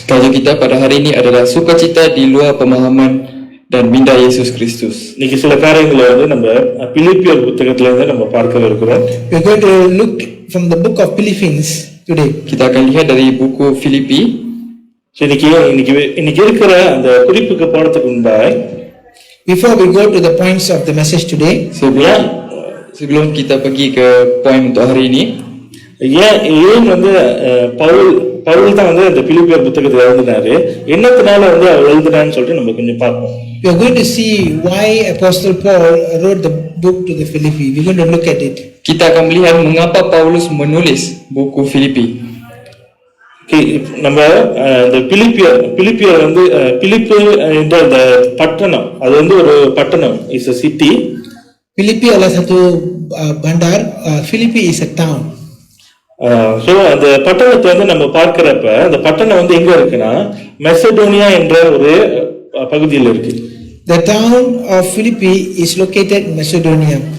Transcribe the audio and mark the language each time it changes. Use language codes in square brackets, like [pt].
[ms] Tajuk kita pada hari ini adalah sukacita di luar pemahaman dan minda Yesus Kristus. [ta] இன்னைக்கு சில காரியங்களை நம்ம பிலிப்பியர் புத்தகத்துல இருந்து நம்ம பார்க்க இருக்கிறோம். [en] We are going to look from the book of Philippians today. [ms] Kita akan lihat dari buku Filipi. [ta] இன்னைக்கு இருக்கிற அந்த குறிப்புக்கு போறதுக்கு முன்னாடி [en] before we go to the points of the message today, [ms] sebelum kita pergi ke poin untuk hari ini, [ta] ஏன் வந்து பவுல் தான் வந்து அந்த பிலிப்பியர் புத்தகத்தை எழுதினாரு, என்னத்தினால வந்து அவர் எழுதினான்னு சொல்லிட்டு நம்ம கொஞ்சம் பார்ப்போம். [en] We are going to see why Apostle Paul wrote the book to the Philippi. We are going to look at it. [ms] Kita akan melihat mengapa Paulus menulis buku Filipi. [ta] நம்ம இந்த பிலிப்பியர் வந்து பிலிப்பு என்ற அந்த பட்டணம், அது வந்து ஒரு பட்டணம், [en] Is a city. [ms] Philippi adalah satu bandar. [en] Philippi is a town. [ta] So அந்த பட்டணத்தை வந்து நம்ம பார்க்கிறப்ப அந்த பட்டணம் வந்து எங்க இருக்குன்னா மெசடோனியா என்ற ஒரு பகுதியில் இருக்கு. [en] The town of Philippi is located in Macedonia.